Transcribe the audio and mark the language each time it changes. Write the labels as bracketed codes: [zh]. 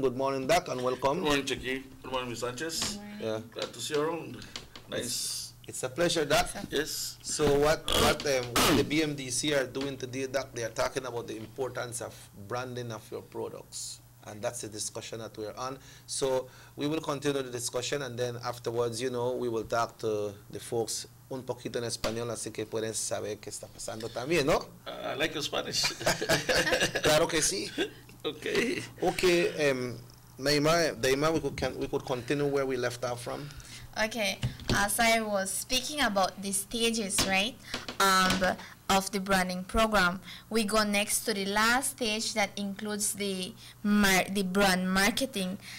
[en] Good morning, Doc, and welcome. Good morning, Chicky. Good morning, Ms. Sanchez. Yeah. Glad to see you around. Nice. It's a pleasure, Doc. Yes. So what the BMDC are doing today, Doc, they are talking about the importance of branding of your products. And that's the discussion that we're on. So we will continue the discussion, and then afterwards, you know, we will talk to the folks [es] un poquito en español, así que pueden saber qué está pasando también, ¿no? [en] I like your Spanish. [es] Claro que sí. [en] Okay. Okay, Naima, we could continue where we left off from. Okay, as I was speaking about the stages, right, of the branding program, we go next to the last stage that includes the brand marketing.